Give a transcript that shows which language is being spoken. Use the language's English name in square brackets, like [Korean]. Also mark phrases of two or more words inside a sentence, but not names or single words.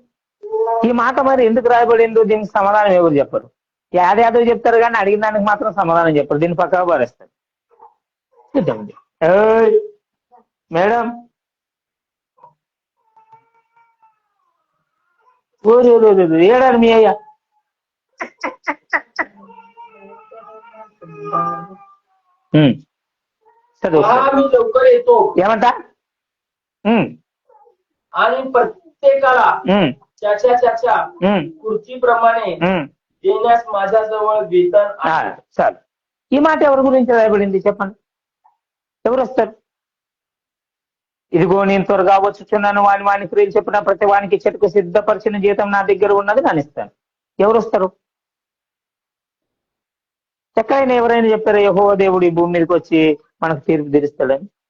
[Telugu] ఈ మాట మరి ఎందుకు రాయబడిందో దీనికి సమాధానం ఎవరు చెప్పరు. యాదో చెప్తారు కానీ అడిగిన దానికి మాత్రం సమాధానం చెప్పరు. దీన్ని పక్కగా పారేస్తారు. చూద్దామండి. మేడం, ఏడాడు మీ అయ్యా? [Marathi] लवकर येतो [Telugu] ఏమంటా? [Marathi] आणि प्रत्येकाला त्याच्या कृतीप्रमाणे देण्यास माझ्याजवळ वेतन आहे. [Telugu] చాలు. ఈ మాట ఎవరి గురించి రాయబడింది చెప్పండి? ఎవరు వస్తారు? ఇదిగో నేను త్వరగా వచ్చుచున్నాను, వాని క్రియలు చెప్పిన ప్రతి వానికి చెట్టుకు సిద్ధపరిచిన జీతం నా దగ్గర ఉన్నది నేను ఇస్తాను. ఎవరు వస్తారు? ఎక్కడైనా ఎవరైనా చెప్పారు యెహోవా దేవుడు ఈ భూమి మీదకి వచ్చి మనకు తీర్పు తీరుస్తాడని?